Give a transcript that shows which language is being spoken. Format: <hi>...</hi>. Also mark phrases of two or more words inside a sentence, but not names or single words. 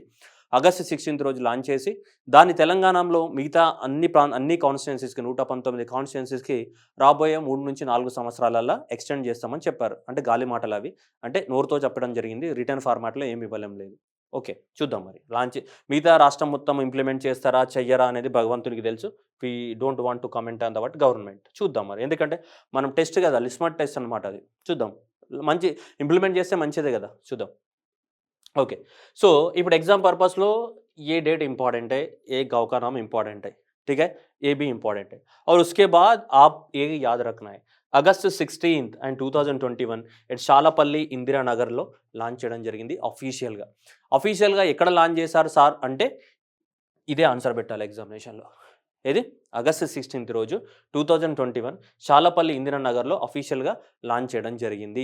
<te>ఆగస్టు 16th రోజు లాంచ్ చేసి దాన్ని తెలంగాణలో మిగతా అన్ని కాన్స్టిట్యుయెన్సీస్‌కి 119 కాన్స్టిట్యుయెన్సీస్‌కి రాబోయే 3-4 సంవత్సరాలల్లా ఎక్స్టెండ్ చేస్తామని చెప్పారు. అంటే గాలి మాటలు అవి. అంటే నోరుతో చెప్పడం జరిగింది. రిటర్న్ ఫార్మాట్‌లో ఏమి ఇవ్వలేం లేదు. ఓకే. చూద్దాం మరి. మిగతా రాష్ట్రం మొత్తం ఇంప్లిమెంట్ చేస్తారా? చెయ్యరా? అనేది భగవంతునికి తెలుసు.</te> <en>We don't want to comment on government. చూద్దాం మరి. ఎందుకంటే మనం టెస్ట్ కదా!</en> <te>లిస్మట్ టెస్ట్ అనమాట అది. చూద్దాం. ఇంప్లిమెంట్ చేస్తే మంచిదే కదా! చూద్దాం.</te> <hi>ओके. ఇప్పుడు</hi> <en>exam purpose</en> <hi>लो ये डेट इंपॉर्टेंट है, ये गाँव का नाम इंपॉर्टेंट है, ठीक है, ये भी इंपॉर्टेंट है और उसके बाद आप ये याद रखना है</hi> <te>ఆగస్ట్ 16th అండ్ 2021 ఎట్ చాలపల్లి ఇందిరానగర్లో లాంచ్ చేయడం జరిగింది అఫీషియల్గా ఎక్కడ లాంచ్ చేశారు సార్ అంటే ఇదే ఆన్సర్ పెట్టాలి ఎగ్జామినేషన్లో. ఏది? ఆగస్ట్ 16th రోజు 2021 చాలపల్లి ఇందిరానగర్లో అఫీషియల్గా లాంచ్ చేయడం జరిగింది.</te>